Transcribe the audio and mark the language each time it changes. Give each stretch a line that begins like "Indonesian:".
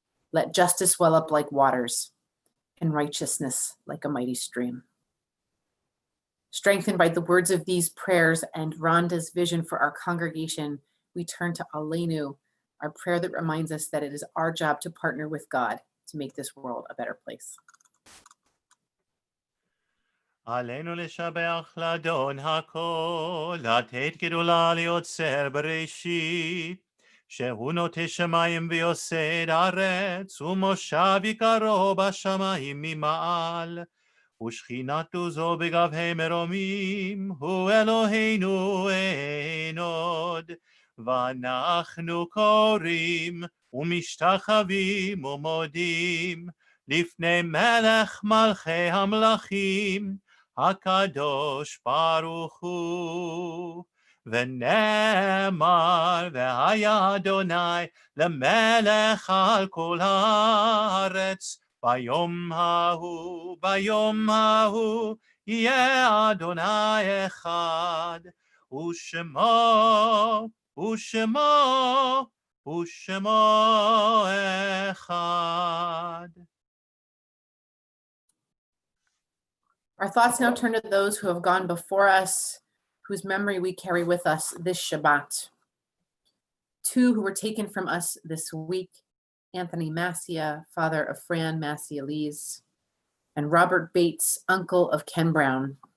English: Let justice well up like waters, and righteousness like a mighty stream. Strengthened by the words of these prayers and Rhonda's vision for our congregation, we turn to Aleinu, our prayer that reminds us that it is our job to partner with God to make this world a better place.
Hebrew: עלינו לשבח לאדון הכל, לתת גדולה ליוצר בראשית, שהוא נוטה שמיים ויוסד ארץ, ומושב יקרו בשמיים ממעל, ושכינת עוזו בגבהי מרומים, הוא אלוהינו אין עוד. ואנחנו קוראים ומשתחווים ומודים לפני מלך מלכי המלכים, הקדוש ברוך הוא. ונאמר, והיה אדוני למלך על כל הארץ, ביום ההוא יהיה אדוני אחד, ושמו אחד.
English: Our thoughts now turn to those who have gone before us, whose memory we carry with us this Shabbat. Two who were taken from us this week, Anthony Massia, father of Fran Massia-Lees, and Robert Bates, uncle of Ken Brown.